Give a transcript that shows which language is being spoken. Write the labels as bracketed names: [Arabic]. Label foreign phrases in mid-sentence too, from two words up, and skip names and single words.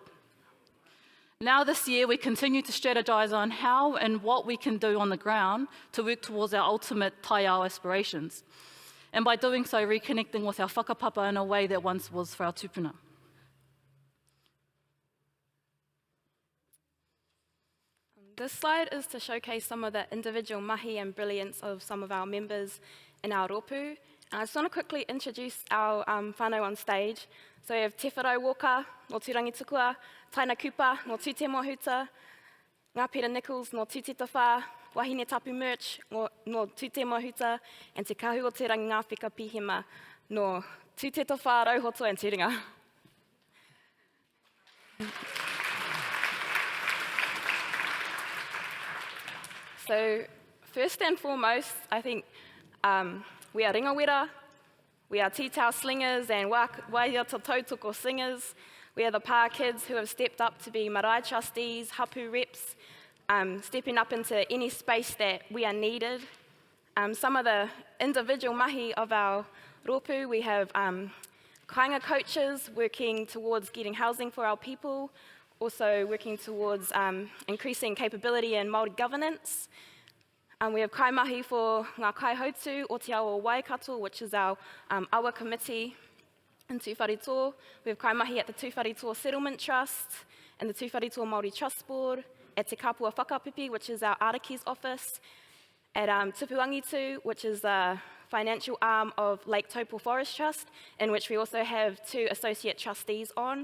[English] Now this year, we continue to strategise on how and what we can do on the ground to work towards our ultimate Taiao aspirations, and by doing so, reconnecting with our whakapapa in a way that once was for our tupuna. This slide is to showcase some of the individual mahi and brilliance of some of our members in our rōpū. I just want to quickly introduce our whānau on stage. So we have Te Wharau Walker, no Tūrangi Tukua, Taina Kupa, no Tūte Mohuta, Ngā Pera Nichols, no Tūte Tawhā, Wahine Tapu Merch, no Tūte Mohuta, and Te Kahu o Te Rangi Ngā Whika Pihema, no Tūte Tawhā, Rauhotoa and Turinga. So first and foremost, I think we are ringawera, we are tītau slingers and [Māori] waiata tautoko [English] singers. We are the pā kids who have stepped up to be marae trustees, hapu reps, stepping up into any space that we are needed. Some of the individual mahi of our rōpū, we have kāinga coaches working towards getting housing for our people, also working towards increasing capability in Māori governance. We have kaimahi for ngā kaihautu o te awa Waikato, which is our awa committee in Tūwharetoa. We have kaimahi at the Tūwharetoa Settlement Trust, and the Tūwharetoa Māori Trust Board, at Te Kapua Whakapipi, which is our Araki's office, at Tupuangitu, which is the financial arm of Lake Taupo Forest Trust, in which we also have 2 associate trustees on.